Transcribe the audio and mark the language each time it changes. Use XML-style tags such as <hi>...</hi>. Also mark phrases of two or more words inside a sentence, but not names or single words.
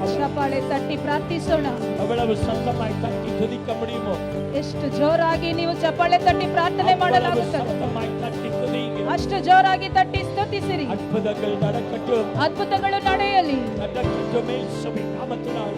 <kn>ಚಪ್ಪಾಳೆ ತಟ್ಟಿ ಪ್ರಾರ್ಥಿಸೋಣ.</kn> <ta>எவ்வளவு சத்தமாய் தட்டி துதிக்க முடியுமோ</ta> <kn>ಎಷ್ಟು ಜೋರಾಗಿ ನೀವು ಚಪ್ಪಾಳೆ ತಟ್ಟಿ ಪ್ರಾರ್ಥನೆ</kn> <ta>அவ்வளவு</ta> <kn>ಮಾಡಲಾಗುತ್ತದೆ</kn> <ta>சத்தமாய் தட்டி துதிங்க.</ta> <kn>ಅಷ್ಟು ಜೋರಾಗಿ ತಟ್ಟಿ ಸ್ತುತಿಸಿರಿ.</kn> <ta>அற்புதங்கள் நடக்கட்டும்,</ta> <kn>ಅದ್ಭುತಗಳು ನಡೆಯಲಿ</kn> <ta>நடக்கட்டும் இயேசுவின் நாமத்தினால.</ta>